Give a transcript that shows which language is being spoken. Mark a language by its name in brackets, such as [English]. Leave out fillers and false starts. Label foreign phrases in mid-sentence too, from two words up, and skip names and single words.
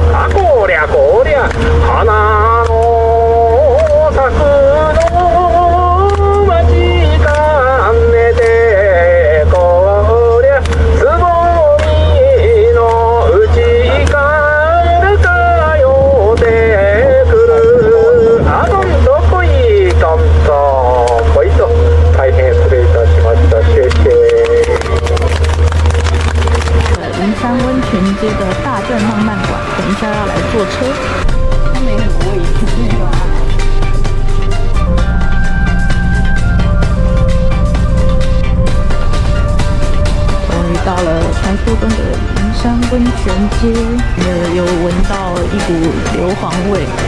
[Japanese] あ、こりゃこりゃ花の咲くの間近ねて、こりゃつぼみのうちから通ってくる。あ、どんどこいどんどこいと。大変失礼いたしました。 [Chinese] 谢谢。云山温泉街的大正浪漫馆，等一下要来坐车。它没什么位置。终于到了传说中的云山温泉街，有闻到一股硫磺味。